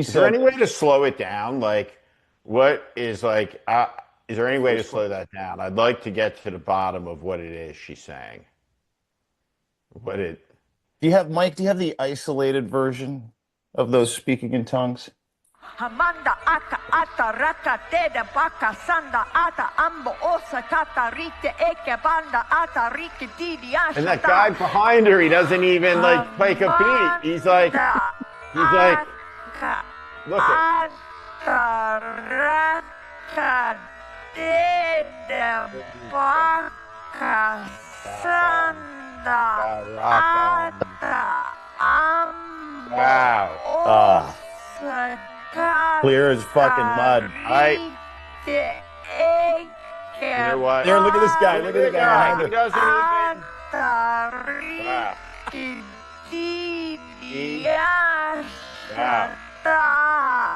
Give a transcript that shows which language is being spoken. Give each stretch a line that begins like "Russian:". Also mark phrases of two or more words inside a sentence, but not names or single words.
English: Is there said. any way to slow it down? Like, what is like, is there any way to slow that down? I'd like to get to the bottom of what it is she's saying. What it, Do you have, Mike, do you have the isolated version of those speaking in tongues? Hamanda aka ata raka teda baka sanda ata ambo osa kata rite eke banda ata rike didi ashata. and that guy behind her, he doesn't even like take a beat. He's like, look at, Ata raka teda baka sanda ata ambo wow. osa Clear as fucking mud. You know what? There, look at this guy. Look at the guy behind He her. doesn't wow.